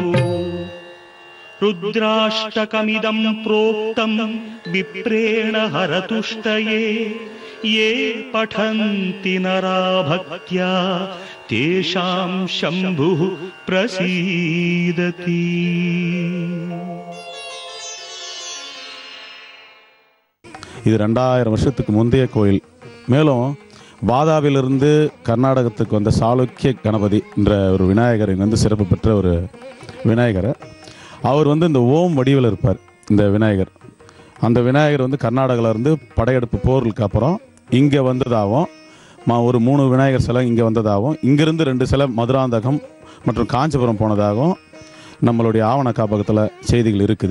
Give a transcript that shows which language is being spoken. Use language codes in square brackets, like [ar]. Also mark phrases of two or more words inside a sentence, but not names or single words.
[sa] रुद्राष्टकमिदं प्रोक्तं विप्रेण हरतुष्टये ये पठन्ति नरा भक्त्या तेषां शम्भुः प्रसीदति। [ta] இது 2000 வருஷத்துக்கு முந்தைய கோயில். மேலும் வாதாவிலிருந்து கர்நாடகத்துக்கு வந்த சாளுக்கிய கணபதி என்ற ஒரு விநாயகர் இங்கே வந்து சிறப்பு பெற்ற ஒரு விநாயகர். அவர் வந்து இந்த ஓம் வடிவில் இருப்பார். இந்த விநாயகர், அந்த விநாயகர் வந்து கர்நாடகாவிலேருந்து படையெடுப்பு போருக்கு அப்புறம் இங்கே வந்ததாகவும், ஒரு 3 விநாயகர் சிலை இங்கே வந்ததாகவும், இங்கேருந்து 2 சிலை மதுராந்தகம் மற்றும் காஞ்சிபுரம் போனதாகவும் நம்மளுடைய ஆவண காப்பகத்தில் செய்திகள் இருக்குது.